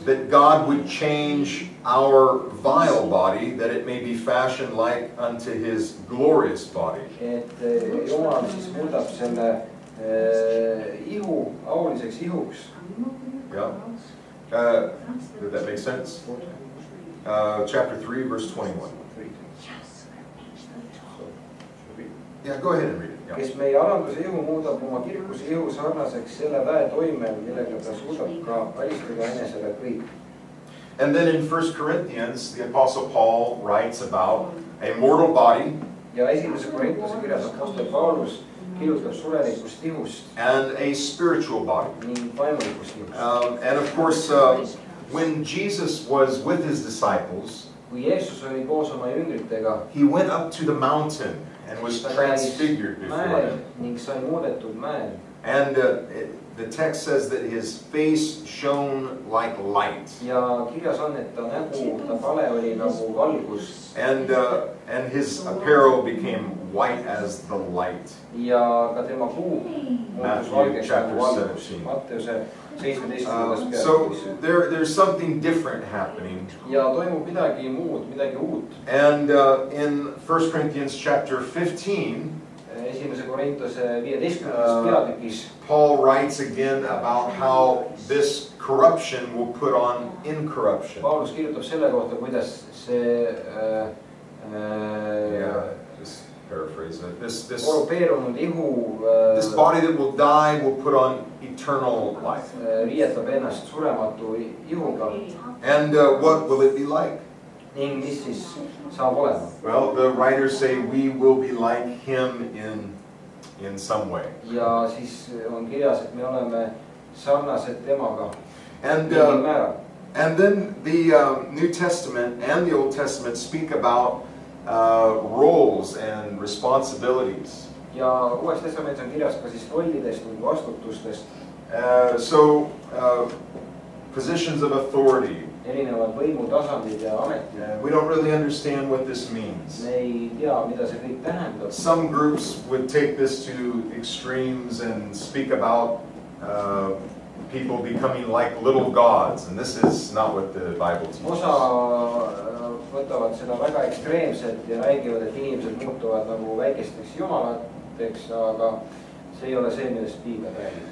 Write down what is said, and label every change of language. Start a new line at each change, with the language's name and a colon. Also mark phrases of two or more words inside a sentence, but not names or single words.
English: That God would change our vile body, that it may be fashioned like unto His glorious body.
Estonian: Et Jumal siis muudab selle ihu auliseks ihuks.
English: Yeah. Did that make sense? Chapter 3, verse 21. Yeah, go ahead and read it. Yeah.
Estonian: Kes meie aranduse ihu muudab oma kirkuse ihu sarnaseks selle väe toimel, millega ta suudab ka alistada enesele kõik.
English: And then in 1 Corinthians, the Apostle Paul writes about a mortal body.
Estonian: Ja esimese Korintuse kirjas apostel Paulus kirjutab surelikust ihust.
English: And a spiritual body.
Estonian: Ning vaimulikust ihust.
English: And of course, when Jesus was with his disciples,
Estonian: kui Jeesus oli koos oma jüngritega,
English: he went up to the mountain and was transfigured before them.
Estonian: Ning sai muudetud mäel.
English: And the text says that his face shone like light.
Estonian: Ja kirjas on, et ta nägu, ta pale oli nagu valgus.
English: And his apparel became white as the light.
Estonian: Ja ka tema kuu muutus valgeks nagu valgus. Matteuse 17. peatükis.
English: So there's something different happening.
Estonian: Ja toimub midagi muud, midagi uut.
English: And in 1 Corinthians chapter 15,
Estonian: esimese Korintuse 15. peatükis,
English: Paul writes again about how this corruption will put on incorruption.
Estonian: Paulus kirjutab selle kohta, kuidas see
English: just paraphrase it. This
Estonian: korrupeerunud ihu
English: this body that will die will put on eternal life.
Estonian: Riietab ennast surematu ihuga.
English: And what will it be like?
Estonian: Ning mis siis saab olema?
English: Well, the writers say we will be like him in some way.
Estonian: Ja siis on kirjas, et me oleme sarnased temaga.
English: And then the New Testament and the Old Testament speak about roles and responsibilities.
Estonian: Ja Uues Testamendis on kirjas ka siis rollidest ning vastutustest.
English: So positions of authority.
Estonian: Erinevad võimutasandid ja ametid.
English: We don't really understand what this means.
Estonian: Me ei tea, mida see kõik tähendab.
English: Some groups would take this to extremes and speak about people becoming like little gods, and this is not what the Bible teaches.
Estonian: Osa võtavad seda väga ekstreemselt ja räägivad, et inimesed muutuvad nagu väikesteks jumalateks, aga see ei ole see, millest Piibel räägib.